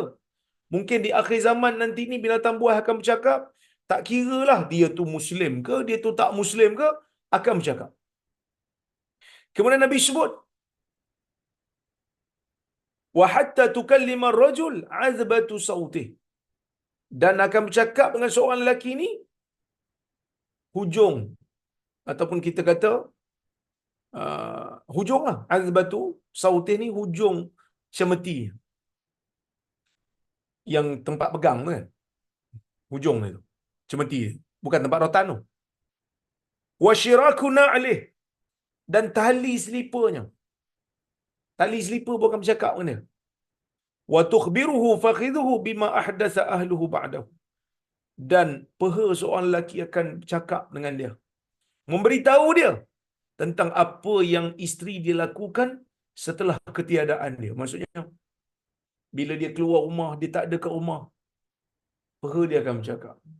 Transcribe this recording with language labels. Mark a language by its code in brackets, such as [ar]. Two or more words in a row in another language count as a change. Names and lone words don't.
[ms] Mungkin di akhir zaman nanti ni binatang buah akan bercakap, tak kira lah dia tu Muslim ke, dia tu tak Muslim ke, akan bercakap. Kemudian Nabi sebut, [ar] وحتى تكلم الرجل عذبة سوطه, [ms] dan akan bercakap dengan seorang lelaki ni hujung, ataupun kita kata hujung lah. [ar] عذبة سوطه [ms] ni hujung cemeti, yang tempat pegang tu kan, hujung itu cemeti, bukan tempat rotan tu. [ar] وشراك نعله, [ms] dan tali selipernya, tali selipar pun akan bercakap dengan dia. [ar] وتخبره فخذه بما أحدث أهله بعده, [ms] dan peha seorang lelaki akan bercakap dengan dia, memberitahu dia tentang apa yang isteri dia lakukan setelah ketiadaan dia. Maksudnya, bila dia keluar rumah, dia tak ada kat rumah, peha dia akan bercakap.